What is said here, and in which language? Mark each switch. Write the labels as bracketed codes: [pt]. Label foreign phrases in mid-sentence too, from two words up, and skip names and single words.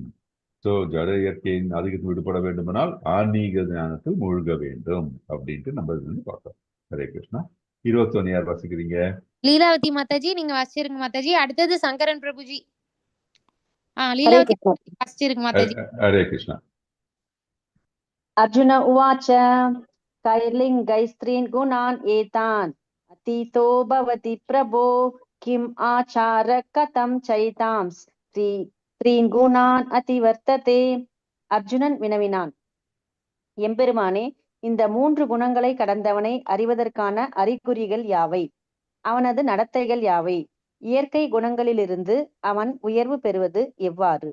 [ta] ஸோ ஜட இயற்கையின் ஆதிக்கத்தில் விடுபட வேண்டுமானால் ஆன்மீக ஞானத்தில் மூழ்க வேண்டும் அப்படின்ட்டு நம்ம இது வந்து பார்க்கலாம். ஹரே கிருஷ்ணா. 21 யார் வாசிக்கிறீங்க? லீலாவதி மாதாஜி நீங்க வாசிச்சிருங்க மாதாஜி. அடுத்தது சங்கரன் பிரபுஜி. லீலாவதி வாசிச்சிருங்க மாதாஜி. ஹரே கிருஷ்ணா. [sa] अर्जुन उवाच कैर्लिङ्गैस्त्रीन् गुणान् एतान् अतीतो भवति प्रभो किम् आचार कथं चैतां स्त्रीन् गुणान् अतिवर्तते. [ta] அர்ஜுனன் வினவினான், எம்பெருமானே, இந்த 3 குணங்களை கடந்தவனை அறிவதற்கான அறிகுறிகள் யாவை? அவனது நடத்தைகள் யாவை? இயற்கை குணங்களிலிருந்து அவன் உயர்வு பெறுவது எவ்வாறு?